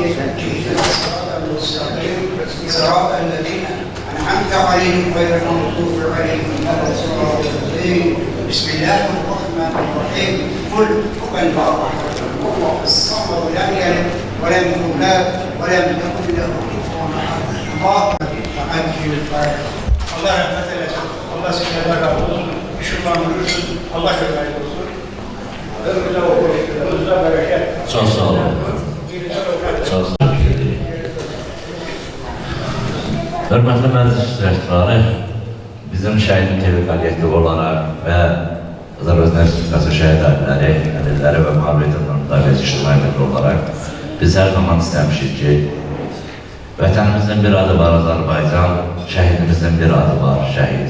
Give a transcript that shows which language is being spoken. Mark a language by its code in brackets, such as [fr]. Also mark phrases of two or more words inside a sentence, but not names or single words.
[ar] اهدنا الصراط المستقيم صراط الذين أنعمت عليهم غير المغضوب عليهم ولا الضالين. بسم الله الرحمن الرحيم. قل هو الله أحد الله الصمد لم يلد ولم يولد ولم يكن له كفوا أحد. الله وعجل الفاتحة. [tr] Allah rahmet eylesin. Allah sizlerden razı olsun. Işıklandırırsın. Allah şöyle olsun. Ömrüne okur. Özüne bereket. Çok sağ olun. Çok sağ olun. [az] Hörmətli məclis iştirakçıları, bizim şəhidin TV kollektivi olaraq və Azərbaycan Respublikası şəhid abiləri, əlilləri və müharibədən müdafiəsi ictimai fəqri olaraq biz hər zaman istəmişik ki, vətənimizin bir adı var Azərbaycan, şəhidimizin bir adı var şəhid.